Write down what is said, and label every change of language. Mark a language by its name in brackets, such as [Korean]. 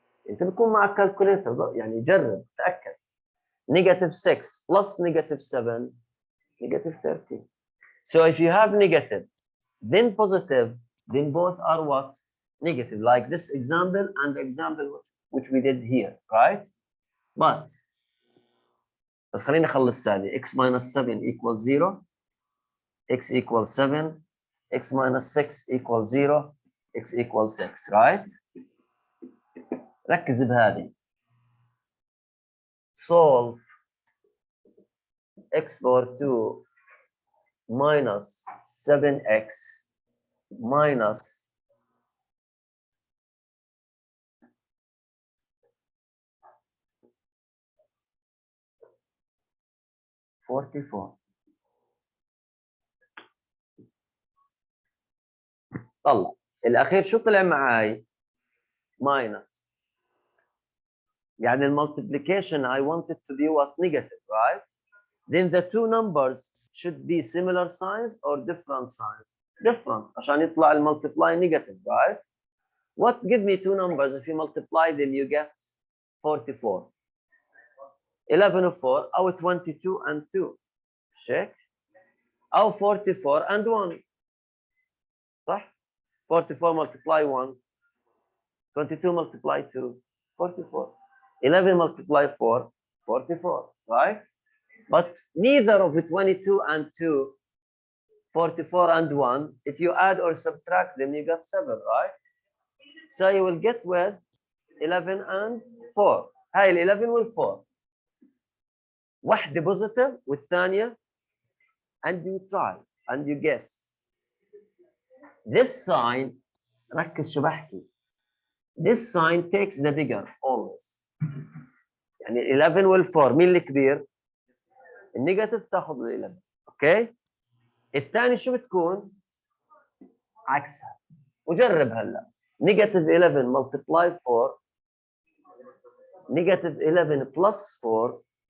[Arabic] انت بيكون معك كالكوليتر يعني جرب تاكد. [English] Negative 6 plus negative 7, negative 13. So if you have negative, then positive, then both are what? Negative, like this example and the example which we did here, right? [Arabic] But بس خليني اخلص ثاني. [English] X minus 7 equals 0, x equals 7, x minus 6 equals 0, x equals 6, right? [Arabic] ركز بهذه. [English] Solve x power 2 minus 7x minus 44. [Arabic] طلع الاخير شو طلع معي؟ [English] minus. يعني المultiplication I want it to be what? Negative, right? Then the two numbers should be similar signs or different signs? Different, [Arabic] عشان يطلع المultiply [English] negative, right? What give me two numbers? If you multiply them, you get 44. [Arabic] 11 و 4 أو [English] 22 and 2. check. أو 44 and 1. صح؟ 44 multiply 1. 22 multiply 2. 44. 11 multiply 4. 44. Right? But neither of the 22 and 2, 44 and 1, if you add or subtract them, you get 7, right? So you will get with 11 and 4. [Arabic] هاي ال 11 وال 4. [English] واحدة positive والثانية and you try and you guess. This sign, [Arabic] ركز شو بحكي. [English] This sign takes the bigger always. [Arabic] يعني 11 وال 4 مين الكبير؟ النيجاتيف تاخذ ال 11. اوكي؟ الثاني شو بتكون؟ عكسها. وجرب هلا. [English] Negative 11 multiply 4. Negative 11 plus 4.